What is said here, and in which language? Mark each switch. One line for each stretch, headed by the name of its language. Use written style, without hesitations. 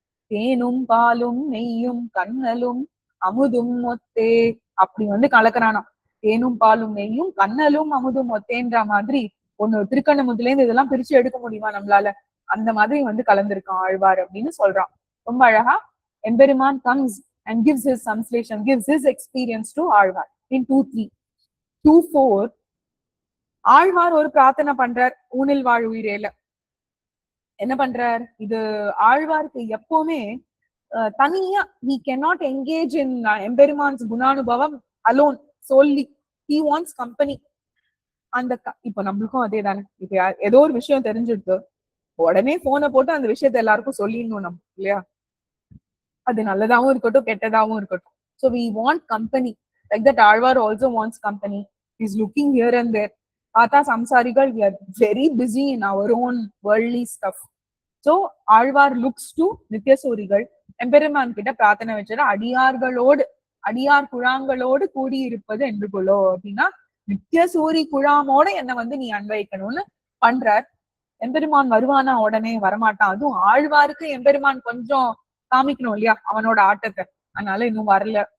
Tamil: தேனும் பாலும் நெய்யும் கண்ணலும் அமுதும் மொத்தே, அப்படி வந்து கலக்குறானா. தேனும் பாலும் நெய்யும் கண்ணலும் அமுதும் மொத்தேன்ற மாதிரி ஒண்ணு திருக்கண்ணமுதுல இருந்து இதெல்லாம் பிரிச்சு எடுக்க முடியுமா நம்மளால? அந்த மாதிரி வந்து கலந்திருக்கான் ஆழ்வார் அப்படின்னு சொல்றான். ரொம்ப அழகா எம்பெருமான்
English: comes and gives his translation, gives his experience to Alvar in 2-3.
Tamil: 2-4 Alvar ஒரு பிரார்த்தனை பண்றார் ஊனில் வாழ் உயிரேல. என்ன பண்றார்? இது ஆழ்வாருக்கு எப்பவுமே தனியா
English: he cannot engage in Emperuman's குணானுபவம் alone solely. he wants company.
Tamil: அந்த இப்ப நம்மளுக்கும் அதே தானே. இப்ப ஏதோ ஒரு விஷயம் தெரிஞ்சிருக்கு, உடனே போனை போட்டு அந்த விஷயத்த எல்லாருக்கும் சொல்லிடணும் நம்ம, இல்லையா? அது நல்லதாவும் இருக்கட்டும் கெட்டதாவும் இருக்கட்டும்.
English: So we want company. Like that Alvar also wants company. He's looking here and there. Pata samsarigal, we are very busy in our own worldly stuff. So Alvar looks to Nityasurigal.
Tamil: எம்பெருமான் கிட்ட பிரார்த்தனை வச்சுற அடியார்களோடு அடியார் குழாங்களோடு கூடி இருப்பது என்று கொள்ளோ அப்படின்னா நித்தியசூரி குழாமோட என்ன வந்து நீ அன்வைக்கணும்னு பண்றார். எம்பெருமான் வருவானா? உடனே வரமாட்டான். அதுவும் ஆழ்வாருக்கு எம்பெருமான் கொஞ்சம் காமிக்கணும் இல்லையா அவனோட ஆட்டத்தை. அதனால இன்னும் வரல.